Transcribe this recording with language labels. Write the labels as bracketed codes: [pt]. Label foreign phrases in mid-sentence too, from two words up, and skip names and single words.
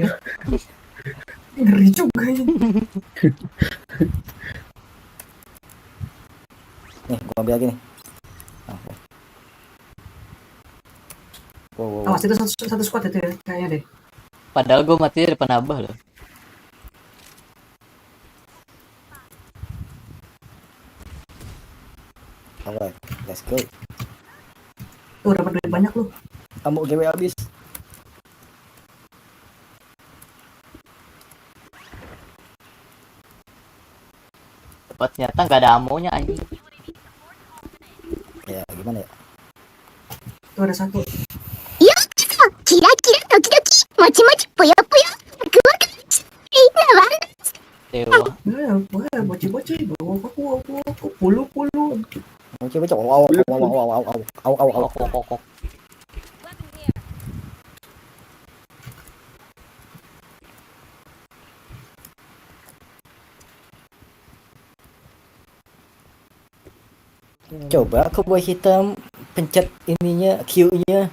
[id] Ngeri juga ini. Nih, gua ambil lagi nih. Wow. Awas itu satu squad itu ya, kayaknya deh. Padahal gue mati di depan Abah loh. [en] Alright, let's go. [id] Tuh dapat duit banyak lu. Ammo GW habis. Ternyata nggak ada amonya anjing. Ya, gimana ya? Tuh ada satu. [ja] キラキラドキドキ、もちもち, ぽよぽよ, [id] kuat. Dewa. Wah, bocil-bocil. Pulu. Coba. Wow. Kok. Coba cowboy hitam pencet ininya Q-nya.